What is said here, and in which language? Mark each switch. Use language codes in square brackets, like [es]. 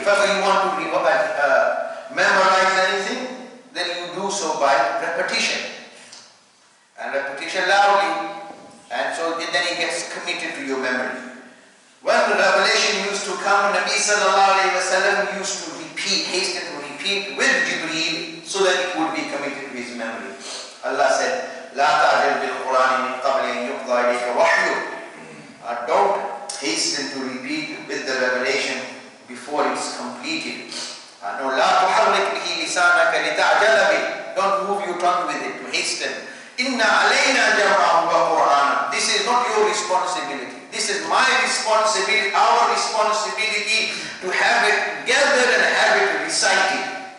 [en] If ever you want to memorize anything, then you do so by repetition. And repetition loudly. And so then it gets committed to your memory. When the revelation used to come, Nabi sallallahu alayhi wa sallam used to hasten to repeat with Jibreel, so that it would be committed to his memory. [ar] Allah said, لَا تَعْجَلْ بِالْقُرْآنِ مِنْ قَبْلِ أَنْ يُقْضَى إِلَيْكَ وَحْيُهُ. [en] Don't hasten to repeat with the revelation before it's completed. [ar] No, لَا تُحَرِّكْ بِهِ لِسَانَكَ لِتَعْجَلَ بِهِ. [en] Don't move your tongue with it to hasten. [ar] إِنَّ عَلَيْنَا جَمْعَهُ وَقُرْآنًا. [en] This is not your responsibility. This is my responsibility, our responsibility, to have it gathered and have it recited.